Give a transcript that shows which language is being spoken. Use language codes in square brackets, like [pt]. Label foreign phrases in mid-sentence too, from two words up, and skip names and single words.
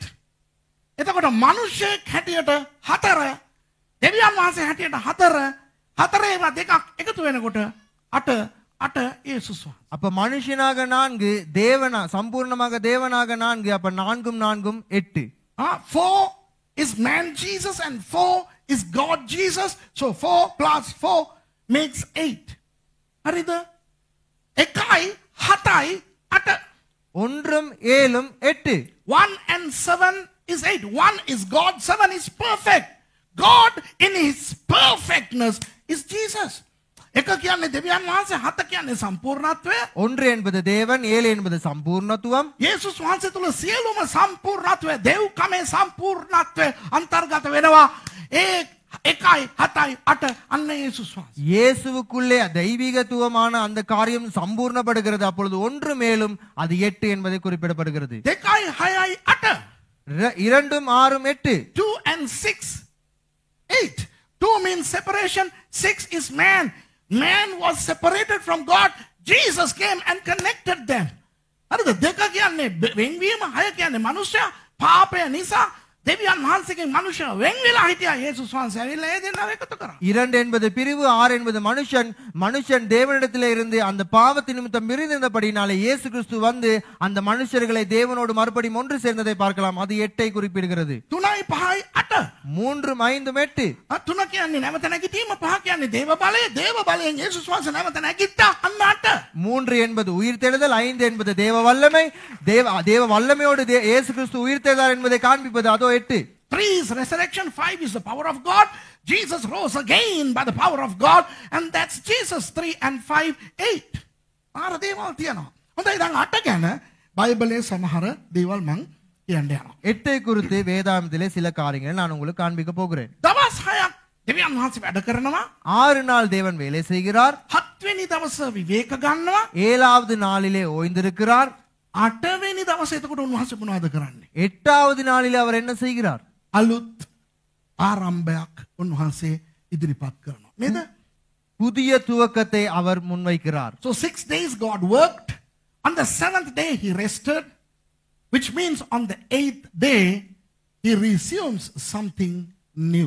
[si] එතකොට මිනිසෙක් හැටියට 4 දෙවියන් වහන්සේ හැටියට 4 ඒවා දෙකක් එකතු වෙනකොට 8 යේසුස් වහන්සේ. [ta] அப்ப மனுஷனாக 4 தேவனா சம்பூர்ணமாக தேவனாக 4 அப்ப 4 8. [en] 4 is man Jesus and 4 is God Jesus. So 4 plus 4 makes 8. [si] හරිද? 1යි 7යි 8. 1 7 8. [en] 1 and 7 is 8. 1 is God, 7 is perfect. God in his perfectness is Jesus. [si] එක කියන්නේ දෙවියන් වහන්සේ, 7 කියන්නේ සම්පූර්ණත්වය. [ta] 1 என்பது தேவன், 7 என்பது சம்பூர்ணத்துவம். [si] යේසුස් වහන්සේ තුල සියලුම සම්පූර්ණත්වය, දෙව්කමේ සම්පූර්ණත්වය අන්තර්ගත වෙනවා. ඒ 1යි 7යි 8 අන්න යේසුස් වහන්සේ. [ta] இயேசுவுக்குள்ளே தெய்வீகத்துவமான அந்த காரியம் சம்பூர்ணப்படுகிறது. அப்பொழுது 1 மேலும் அது 8 என்பதை குறிப்பிடப்படுகிறது. [si] 2යි 6යි 8. 2 6 8. [en] 2 and 6 8. 2 means separation, 6 is man. Man was separated from God. Jesus came and connected them. [si] හරිද? 2 කියන්නේ වෙන්වීම, 6 කියන්නේ මනුෂ්‍යයා පාපය නිසා දෙවියන් වහන්සේගෙන් මනුෂ්‍යයා වෙන් වෙලා හිටියා. යේසුස් වහන්සේ ඇවිල්ලා ඒ දෙන්නව එකතු කරා. [ta] 2 என்பது பிரிவு, 6 என்பது மனுஷன் தேவனிடத்திலே இருந்து அந்த பாவத்தின் நிமித்தம் பிரிந்திருந்தபடினாலே இயேசு கிறிஸ்து வந்து அந்த மனுஷர்களை தேவனோடு மறுபடியும் ஒன்று சேர்ந்ததை பார்க்கலாம். அது 8ஐ குறிப்பிடுகிறது. [si] 3යි 5යි 8. 3 5 8. 3 කියන්නේ නැවත නැගිටීම, 5 කියන්නේ දේව බලය. දේව බලයෙන් යේසුස් වහන්සේ නැවත නැගිට්ටා. අන්න 8. [ta] 3 என்பது உயிர்த்தெழுதல், 5 என்பது தேவ வல்லமை. தேவ வல்லமையோடு இயேசு கிறிஸ்து உயிர்த்தெழுந்தார் என்பதை காண்பிப்பது அதோ 8. [en] 3 is resurrection, 5 is the power of God. Jesus rose again by the power of God, and that's Jesus. 3 and 5 8. [si] ආර දේවල් තියෙනවා. හොඳයි, දැන් 8 ගැන බයිබලයේ සමහර දේවල් මම කියන්න යනවා. [ta] 8ஐ குறித்து வேதாகமத்திலே சில காரியங்களை நான் உங்களுக்கு காண்பிக்க போகிறேன். [si] දවස් 6ක් දෙවියන් වහන්සේ වැඩ කරනවා. [ta] 6 நாள் தேவன் வேலை செய்கிறார். [si] 7 වෙනි දවස විවේක ගන්නවා. [ta] 7வது நாளிலே ஓய்ந்திருக்கிறார். [si] 8 වෙනි දවසේ එතකොට උන්වහන්සේ මොනවද කරන්නේ? [ta] 8வது நாளிலே அவர் என்ன செய்கிறார்? [si] අලුත් ආරම්භයක් උන්වහන්සේ ඉදිරිපත් කරනවා. නේද? [ta] புதிய துவக்கத்தை அவர் முன்வைக்கிறார். [en] So 6 days God worked. On the 7th day he rested, which means on the 8th day he resumes something new.